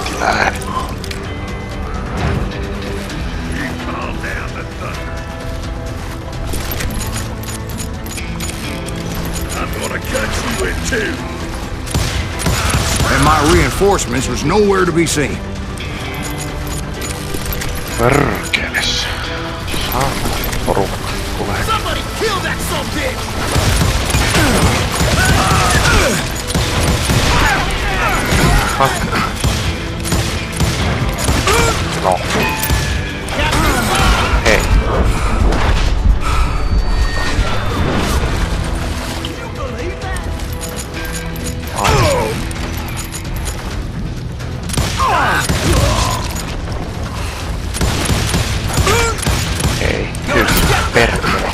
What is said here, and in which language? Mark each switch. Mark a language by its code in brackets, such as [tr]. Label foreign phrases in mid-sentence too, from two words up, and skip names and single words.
[en] bad. Calm down the thunder. I'm gonna cut you in two. And my reinforcements was nowhere to be seen. [fi] Perkeles. Saatana porukka tulee. [en] Somebody kill that son bitch! No. [fi] Hei. Ei, kyllä perkele.